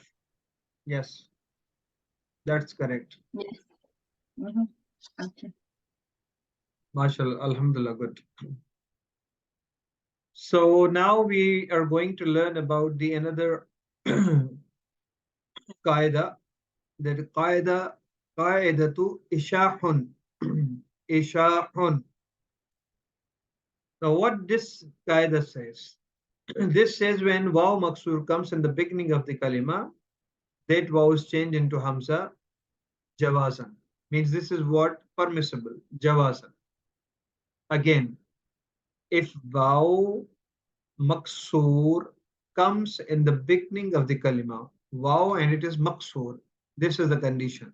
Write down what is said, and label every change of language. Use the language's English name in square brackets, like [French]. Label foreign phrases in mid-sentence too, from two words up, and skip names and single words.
[English] Yes, that's correct. Yes. Okay. [Arabic] ما شاء الله الحمد لله, [English] good. So now we are going to learn about the another qaida, that [Arabic] قاعدة إشاحن. [English] Ishahun. Now what this qaida says? This says when [Arabic] واو مكسور [English] comes in the beginning of the kalima, that waw is changed into [Arabic] همزة جوازا. [English] Means this is what permissible, jawazan. Again, if [Arabic] واو مكسور [English] comes in the beginning of the kalima, waw and it is maksur, this is the condition.